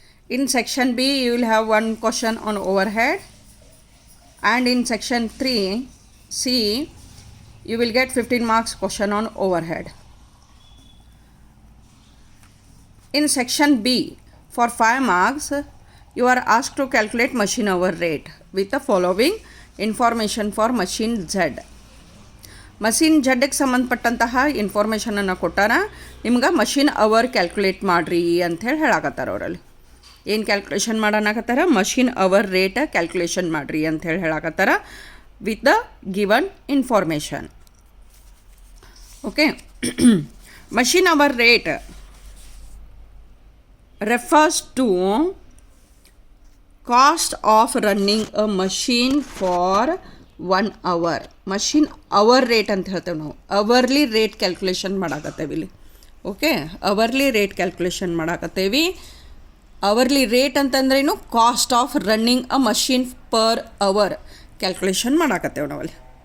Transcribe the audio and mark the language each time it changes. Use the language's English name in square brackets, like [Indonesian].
[English] In section B you will have 1 question on overhead, and in section 3 C you will get 15 marks question on overhead. In section B for 5 marks you are asked to calculate machine hour rate with the following information for machine Z. [Kannada] Machine ಜಡ್ಗೆ ಸಂಬಂಧಪಟ್ಟಂತಹ ಇನ್ಫಾರ್ಮೇಷನನ್ನು ಕೊಟ್ಟಾರ. ನಿಮ್ಗೆ machine hour calculate ಮಾಡಿರಿ ಅಂಥೇಳಿ ಹೇಳಾಕತ್ತಾರ. ಅವರಲ್ಲಿ ಏನು calculation ಮಾಡೋಣಕತ್ತಾರ? Machine hour rate calculation ಮಾಡಿರಿ ಅಂಥೇಳಿ ಹೇಳಾಕತ್ತಾರ [English] With the given information. Okay, machine hour rate refers to cost of running a machine for 1 hour. [Kannada] Machine hour rate ಅಂತ ಹೇಳ್ತೇವೆ ನಾವು. ಅವರ್ಲಿ ರೇಟ್ ಕ್ಯಾಲ್ಕುಲೇಷನ್ ಮಾಡಾಕತ್ತೇವೆ ಇಲ್ಲಿ. Okay, hourly rate calculation ಮಾಡಾಕತ್ತೇವಿ. Hourly rate ಅಂತಂದ್ರೇನು? [English] cost of running a machine per hour [Kannada] calculation ಮಾಡಾಕತ್ತೇವೆ ನಾವಲ್ಲಿ.